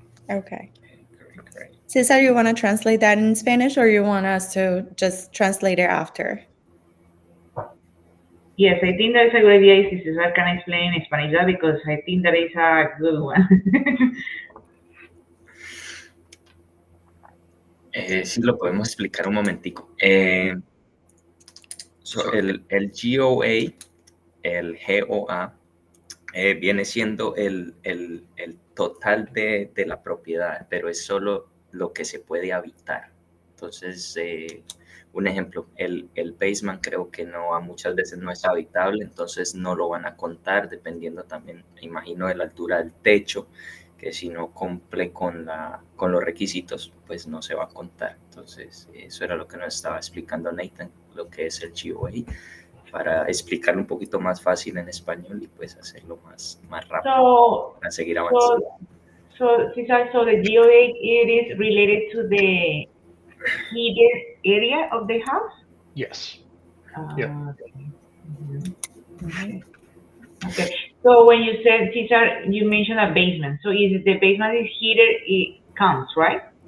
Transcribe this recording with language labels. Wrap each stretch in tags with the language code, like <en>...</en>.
<en>Okay. Great, great. Cesar, you want to translate that in Spanish or you want us to just translate it after? Yes, I think that's a good idea if Cesar can explain in Spanish that because I think that is a good one.</en> <es>Sí, lo podemos explicar un momentico. So el GOA, el GOA, viene siendo el total de la propiedad, pero es solo lo que se puede habitar. Entonces, un ejemplo, el basement creo que no, a muchas veces no es habitable, entonces no lo van a contar, dependiendo también, imagino, de la altura del techo, que si no cumple con los requisitos, pues no se va a contar. Entonces, eso era lo que nos estaba explicando Nathan, lo que es el GOA, para explicarlo un poquito más fácil en español y pues hacerlo más rápido</es> <en>so,</en> <es>para seguir avanzando.</es> <en>Cesar, so the GOA, it is related to the heated area of the house? Yes. Yep. Okay. Mhm. Okay. Okay. So when you said, Cesar, you mentioned a basement. So if the basement is heated, it counts, right?</en>